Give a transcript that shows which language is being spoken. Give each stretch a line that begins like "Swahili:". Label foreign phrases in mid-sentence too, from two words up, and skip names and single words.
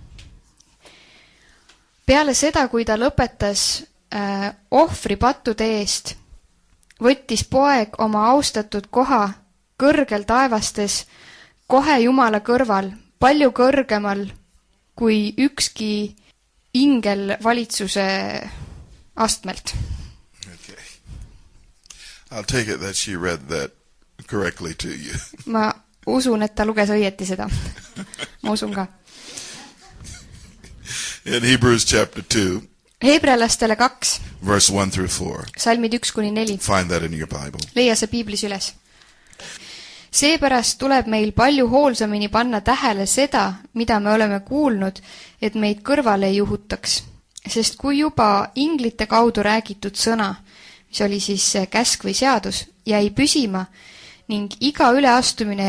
Estonian: Peale seda, kui ta lõpetas ohvri pattude eest, võttis poeg oma austatud koha kõrgel taevastes, kohe Jumala kõrval, palju kõrgemal kui ükski ingel valitsuse astmelt.
English: Okay. I'll take it that she read that correctly to you.
Estonian: Ma usun, et ta luges õieti seda. Ma usun ka.
English: In Hebrews chapter 2,
Estonian: Heebrealastele 2,
English: verse 1 through 4.
Estonian: salmid 1-4.
English: Find that in your Bible.
Estonian: Leia see piiblis üles. Seepärast tuleb meil palju hoolsamini panna tähele seda, mida me oleme kuulnud, et meid kõrvale ei juhutaks. Sest kui juba inglite kaudu räägitud sõna, mis oli siis käsk või seadus, jäi püsima ning iga üleastumine